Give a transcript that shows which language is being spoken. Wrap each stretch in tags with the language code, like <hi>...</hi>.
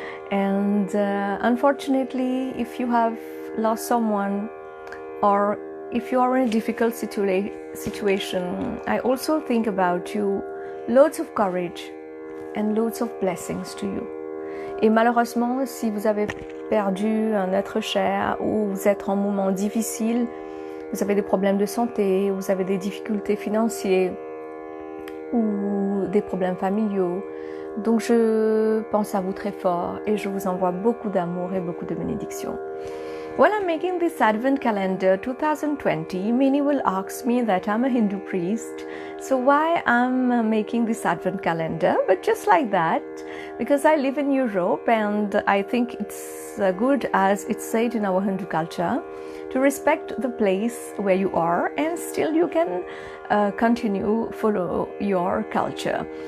<en>And unfortunately, if you have lost someone or if you are in a difficult situation, I also think about you. Loads of courage and loads of blessings to you.</en> <fr>Et malheureusement, si vous avez perdu un être cher ou vous êtes en moment difficile, vous avez des problèmes de santé, vous avez des difficultés financières ou des problèmes familiaux, donc je pense à vous très fort et je vous envoie beaucoup d'amour et beaucoup de bénédictions.</fr> <en>While I'm making this Advent calendar 2020, many will ask me that I'm a Hindu priest, so why I'm making this Advent calendar? But just like that, because I live in Europe and I think it's good, as it's said in our Hindu culture, to respect the place where you are and still you can continue follow your culture.</en>